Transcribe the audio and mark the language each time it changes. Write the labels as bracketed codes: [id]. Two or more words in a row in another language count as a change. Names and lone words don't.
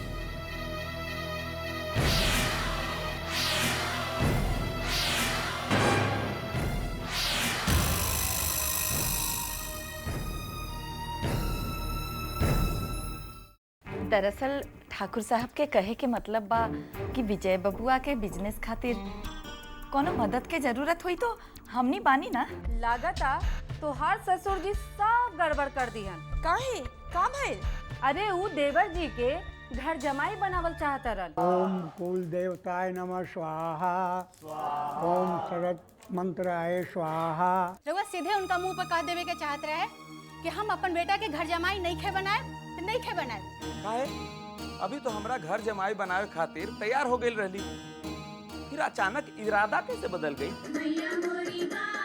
[bho] दरअसल ठाकुर साहब के कहे के मतलब बा कि विजय बबुआ के बिजनेस खातिर कोनो मदद के जरूरत हुई तो हमनी बानी ना। लागता तोहार ससुर जी सब गड़बड़ कर दिहन। काहे? का भइल? अरे ऊ देवर जी के घर जमाई बनावल चाहता रहन। [sa] ओम कुल देवताय नमः स्वाहा, ओम शरद मंत्राय स्वाहा। [bho] रउआ सीधे उनका मुंह पर कह देवे के चाहत रहे कि हम अपन बेटा के घर जमाई नहीं खे बनाए तो नहीं खे बनाए। काहे? अभी तो हमरा घर जमाई बनावे खातिर तैयार हो गई रहली, फिर अचानक इरादा कैसे बदल गई?